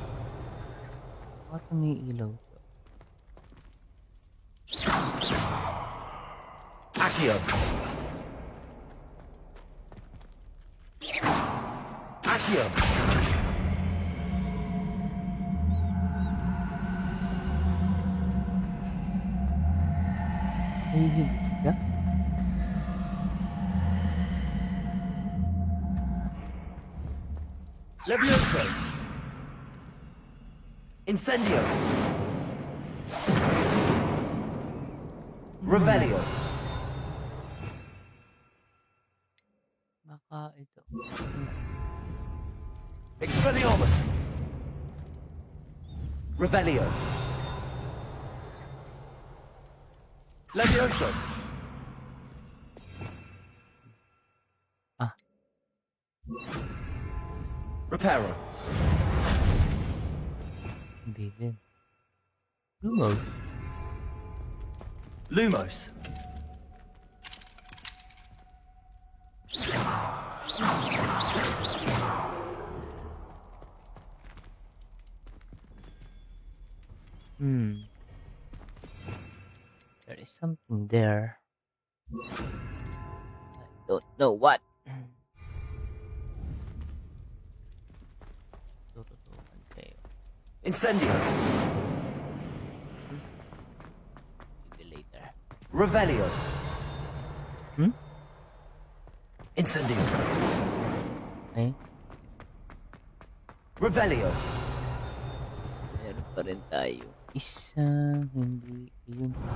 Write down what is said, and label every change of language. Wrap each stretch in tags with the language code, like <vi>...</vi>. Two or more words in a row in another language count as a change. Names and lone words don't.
<tl>Bakit umiilaw to? Accio. Accio. Nahihigit ka? Levioso. Incendio. Revelio. Baka ito. Expelliarmus. Revelio. Levioso. Ah. Reparo. Hindi din. Lumos. Lumos.</tl> <en>There is something there. I don't know what.</en> <tl>Tututukan kayo. Incendio.</tl> <en>Maybe later.</en> <tl>Revelio. Hmm? Incendio. Okay. Revelio. Meron pa rin tayo. Isang hindi yun.</tl>